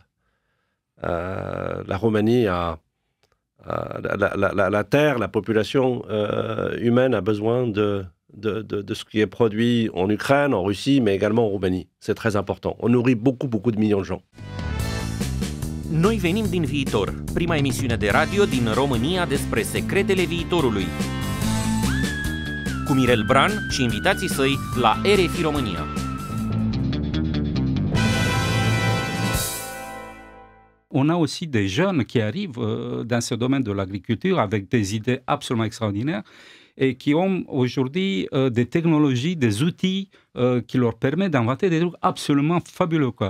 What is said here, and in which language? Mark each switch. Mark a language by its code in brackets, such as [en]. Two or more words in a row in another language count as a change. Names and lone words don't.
[fr] La Roumanie a la terre, la population humaine a besoin de ce qui est produit en Ukraine, en Russie, mais également en Roumanie. C'est très important. On nourrit beaucoup de millions de gens. [ro] Noi venim din viitor, prima emisiune de radio din România despre secretele viitorului. Cu Mirel Bran și invitații săi la RFI România. [fr] On a aussi des jeunes qui arrivent dans ce domaine de l'agriculture avec des idées absolument extraordinaires et qui ont aujourd'hui des technologies, des outils qui leur permettent d'inventer des trucs absolument fabuleux, quoi.